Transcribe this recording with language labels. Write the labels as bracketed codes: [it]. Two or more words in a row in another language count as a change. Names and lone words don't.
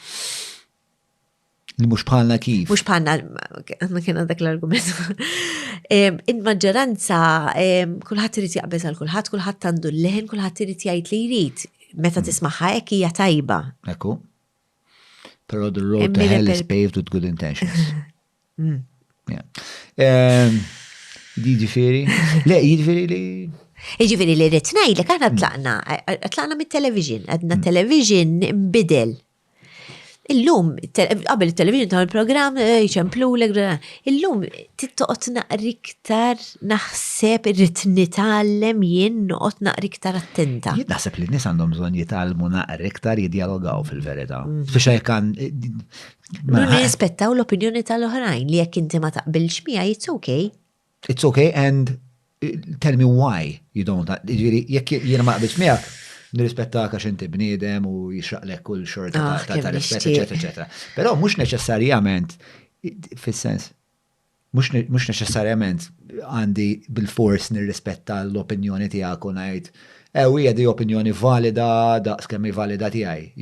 [mt] Li mhux bħalna kif? Mhux bħalna, ma kien dak l-argument. Il-maġġoranza kulħadd irid jaqbeż għal kulħadd għandu l-leħen, kulħadd irid jgħid li jrid. Meta tisma'ha hekk hija tajba. Ekku. [en] Però the road to hell is paved with good intentions. [mt] Jiġifieri? Le, jiġifieri li Ġifieri li rrid ngħidlek aħna tlaqna mit-television, għadna television imbidel. Illum, qabel il-television ta' il-programm, jċemplulek, illum tittoqgħod naqri iktar naħseb irrid nitgħallem jien noqgħod naqri iktar attenta. Jien naħseb li n-nies għandhom bżonn jitgħallmu naqri iktar jiddialogaw fil-verità. Biex kan nirrispettaw l-opinjoni tal-oħrajn li jekk inti ma taqbilx miegħi, [en] it's okay. It's okay and tell me why you don't. [mt] Jekk jiena ma qbilx miegħek, nirrispettak għax inti bniedem u jixraqlek kull xorta ta' rispett, eċetera. Però mhux neċessarjament fis-sens mhux neċessarjament għandi bil-fors nirrispetta l-opinjoni tiegħek u ngħid hija di opinjoni valida daqskemm valida tiegħi.